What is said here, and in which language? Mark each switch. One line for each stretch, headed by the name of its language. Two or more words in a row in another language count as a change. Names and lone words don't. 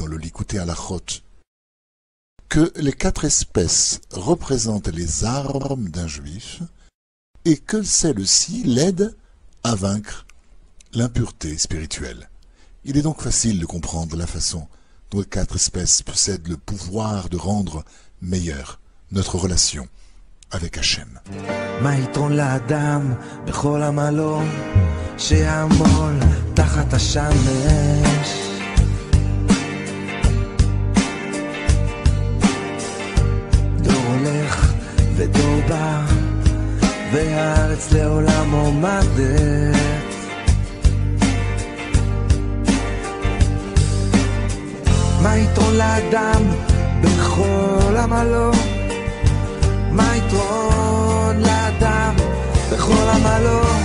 French: le Likutei Halachot que les 4 espèces représentent les armes d'un juif et que celles-ci l'aident à vaincre l'impureté spirituelle. Il est donc facile de comprendre la façon dont les 4 espèces possèdent le pouvoir de rendre meilleure notre relation avec Hachem.
Hebrew: שיעמול תחת השמש דור הולך ודור בא והארץ לעולם עומדת מה יתרון לאדם בכל עמלו מה יתרון לאדם בכל עמלו